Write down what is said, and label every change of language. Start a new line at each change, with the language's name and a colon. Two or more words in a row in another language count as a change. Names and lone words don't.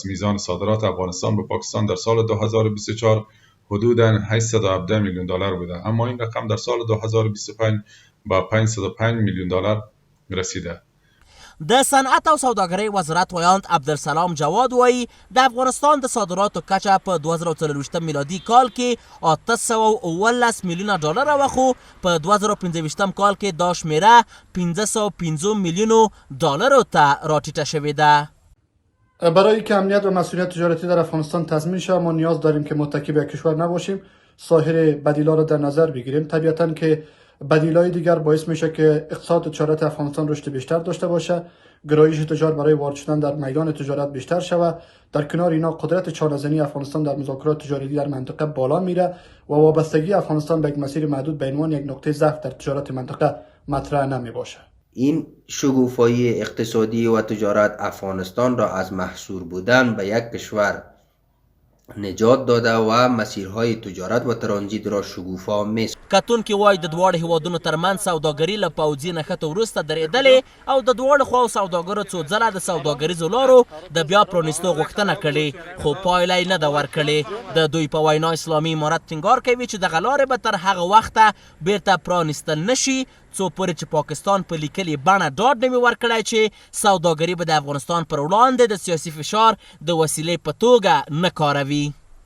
Persian: میزان صادرات افغانستان به پاکستان در سال 2024 حدوداً 817 میلیون دلار بوده، اما این رقم در سال 2025 با 505 میلیون دلار رسیده.
Pashto: د صنعت او سوداګرۍ وزارت ویاند عبدالسلام جواد وایي د افغانستان د صادراتو کچه په 2024 میلادي کال کې 817 میلیونه ډالر وه، خو په 2025 کال کې دا شمیره 505 میلیونو ډالرو ته راټیټه شوې ده.
Persian: برای که امنیت و مسئولیت تجارتی در افغانستان تضمین شود ما نیاز داریم که متکی به کشور نباشیم، سایر بدیلا را در نظر بگیریم. طبیعتاً که بدیلای دیگر باعث میشه که اقتصاد تجارت افغانستان رشد بیشتر داشته باشه، گرایش تجار برای وارد شدن در میدان تجارت بیشتر شود. در کنار اینا قدرت چانه‌زنی افغانستان در مذاکرات تجاری در منطقه بالا میره و وابستگی افغانستان به یک مسیر محدود به عنوان یک نقطه ضعف در تجارت منطقه مطرح نمی باشه. این شگوفایی اقتصادی و تجارت افغانستان را از محصور بودن به یک کشور نجات داده و مسیرهای تجارت و ترانزیت را شگوفا می‌سازد.
Pashto: کتونکي وایي د دواړو هیوادونو ترمنځ سوداګري له پوځي نښتو وروسته درېدلې او د دواړو خواو سوداګرو څو ځله د سوداګریزو لارو د بیا پرانیستو غوښتنه کړې، خو پایله یې نه ده ورکړې. د دوی په وینا اسلامي امارت ټینګار کوي چې دغه لارې به تر هغه وخته بیرته پرانیستل نشي څو پورې چې پاکستان په لیکلي بڼه ډاډ نه وي ورکړی چې سوداګري به د افغانستان پر وړاندې د سیاسي فشار د وسیلې په توګه نه کاروي.